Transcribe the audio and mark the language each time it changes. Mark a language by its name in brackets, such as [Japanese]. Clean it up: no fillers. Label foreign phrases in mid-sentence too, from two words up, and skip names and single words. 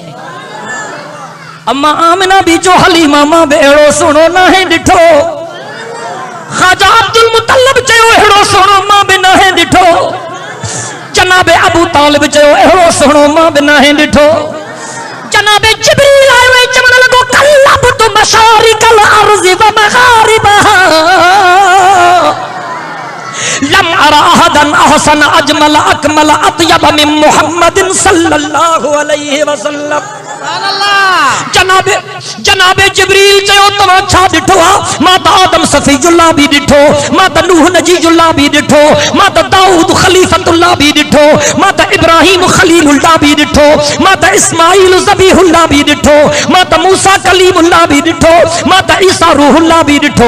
[Sindhi] अम्मा आमिना भी चो हलीमा मां बि अहिड़ो सुहिणो नाहे ॾिठो। ख़ाजा अब्दुल मुतल्लिब चयो अहिड़ो सुहिणो मां बि नाहे ॾिठो। जनाबे अबू तालिब चयो अहिड़ो सुहिणो मां बि नाहे ॾिठो। जनाबे जिब्रील आयो ऐं चवण लॻो [Arabic] قلبت مشارق الأرض و مغاربها لم أر أحدا أحسن أجمل أكمل أطيب من محمد صلى الله عليه وسلم. [Sindhi] जनाबे जिब्रील चयो तव्हां छा ॾिठो आहे? मां त आदम सफ़ीजुल्लाह भी ॾिठो मां त नूह नजीजुल्लाह भी ॾिठो मां त दाऊद खलीफतुल्लाह भी ॾिठो मां त इब्राहिम खलीलुल्लाह भी ॾिठो मां त इस्माईल ज़बीहुल्लाह भी ॾिठो मां त मूसा कलीमुल्लाह भी ॾिठो मां त ईसा रूहुल्लाह भी ॾिठो।